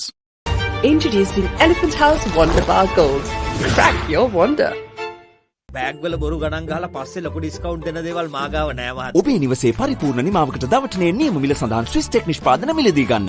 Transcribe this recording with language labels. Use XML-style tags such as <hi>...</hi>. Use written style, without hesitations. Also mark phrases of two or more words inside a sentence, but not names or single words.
<en>Introducing Elephant House Wonder Bar Gold. Crack your wonder.</en> <si>බෑග් වල බොරු ගණන් ගහලා පස්සේ ලොකු ඩිස්කවුන්ට් දෙන දේවල් මාගාව නෑ මහත්තයා. ඔබේ නිවසේ පරිපූර්ණ නිමාවකට දවටනේ නියම මිල සඳහන් Swiss Tech නිෂ්පාදන මිලදී ගන්න.</si>